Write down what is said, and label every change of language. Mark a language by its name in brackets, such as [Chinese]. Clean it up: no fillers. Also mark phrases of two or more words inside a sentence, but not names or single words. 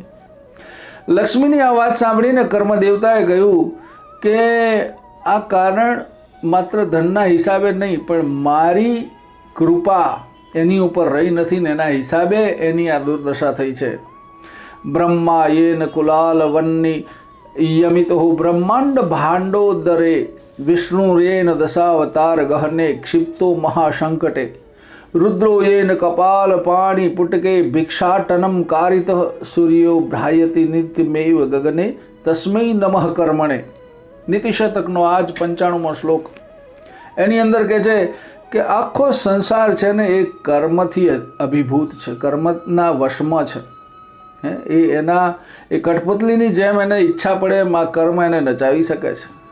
[Gujarati] લક્ષ્મીની આ વાત સાંભળીને કર્મદેવતાએ કહ્યું કે આ કારણ માત્ર ધનના હિસાબે નહીં પણ મારી કૃપા એની ઉપર રહી નથી ને એના હિસાબે એની આ દુર્દશા થઈ છે. [Sanskrit] બ્રહ્મા યેન કુલાલ વન્ની યમિતો બ્રહ્માંડ ભાંડોદરે વિષ્ણુ રેન દશાવતાર ગહને ક્ષિપ્તો મહાશંકટે रुद्रो येन कपाल पाणि पुटके भिक्षाटनम कारित सूर्यो भ्रायति नित्यमेव गगने तस्मै नमः कर्मणे। [Gujarati] નીતિશતકનો આ જ 95મો શ્લોક એની અંદર કહે છે કે આખો સંસાર છે ને એ કર્મથી અભિભૂત છે, કર્મના વશમાં છે. એ કઠપુતલીની જેમ એને ઈચ્છા પડે એમ આ કર્મ એને નચાવી શકે છે.